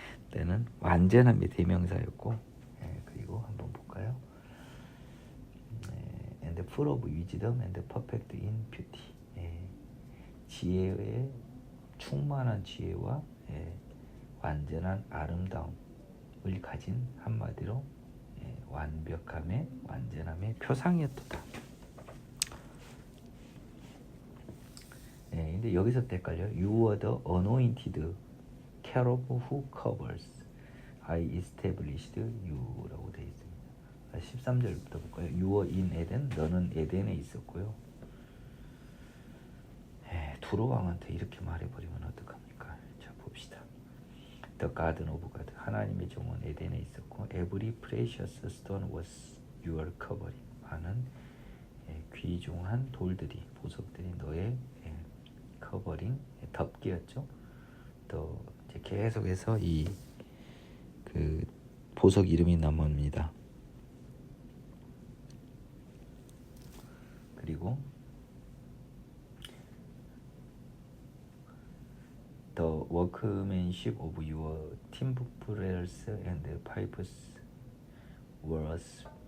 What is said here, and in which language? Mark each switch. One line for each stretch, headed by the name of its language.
Korean: 너는 완전함의 대명사였고 그리고 한번 볼까요?
English: And full of wisdom and perfect in beauty.
Korean: 지혜의 충만한 지혜와 완전한 아름다움을 가진 한마디로 완벽함의 완전함의 표상이었다. 근데 여기서 헷갈려.
English: You are the anointed cherub who covers. I established you
Korean: 라고 되어 있습니다. 13절부터 볼까요?
English: You are in Eden.
Korean: 너는 에덴에 있었고요. 두로 왕한테 이렇게 말해버리면 어떡합니까? 자, 봅시다.
English: The garden of God.
Korean: 하나님의 정원 에덴에 있었고
English: Every precious stone was your covering.
Korean: 많은 귀중한 돌들이 보석들이 너의 커버링 덮개였죠. 또 이제 계속해서 이 그 보석 이름이 나옵니다. 그리고
English: The workmanship of your timbrels and pipes was